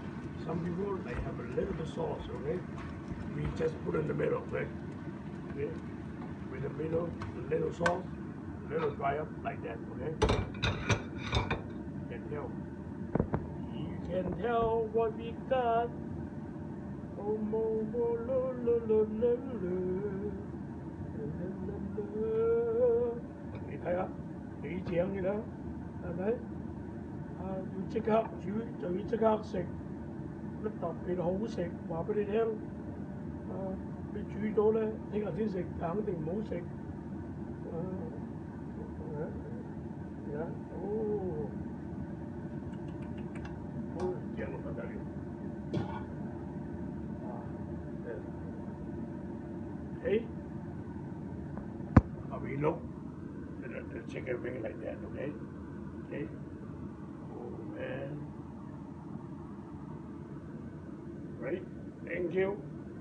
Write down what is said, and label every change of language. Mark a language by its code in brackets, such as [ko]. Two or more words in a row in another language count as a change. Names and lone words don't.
[en] Some people they have a little bit sauce, okay? We just put in the middle, okay? Okay? With the middle, a little sauce, a little dry up like that, okay? You can tell. You can tell what we got. Oh, mo, mo, lo, lo, lo, lo, lo. [yue] 你睇下，幾正嘅啦，係咪？啊，要即刻煮就要即刻食，乜特別好食，話俾你聽。啊，你煮咗咧，聽日先食，肯定唔好食。哦，好正到不得了。 [en] Okay, how we look the chicken wing like that, okay? Okay. Oh man. Right? Thank you.